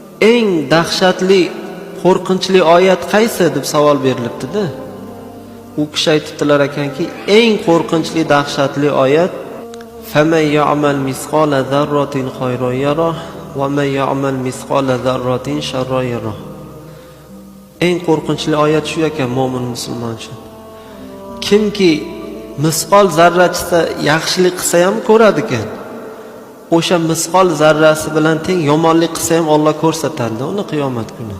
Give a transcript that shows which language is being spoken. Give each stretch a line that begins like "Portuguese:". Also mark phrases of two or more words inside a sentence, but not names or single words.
Uzbek: eng dahshatli, qo'rqinchli oyat qaysi deb savol berilibdi-da. U kishi aytibdilar ekanki, eng qo'rqinchli, dahshatli oyat
Arabic: فَمَنْ يَعْمَلْ مِثْقَالَ ذَرَّةٍ خَيْرًا يَرَهُ وَمَنْ يَعْمَلْ مِثْقَالَ ذَرَّةٍ شَرًّا يَرَهُ.
Uzbek: Eng qo'rqinchli oyat shu ekan mo'min musulmon uchun. Kimki misqol zarrachisa yaxshilik qilsa ham ko'radi ekan. O'sha misqol zarrasi bilan teng yomonlik qilsa ham Alloh ko'rsatadi uni qiyomat kuni.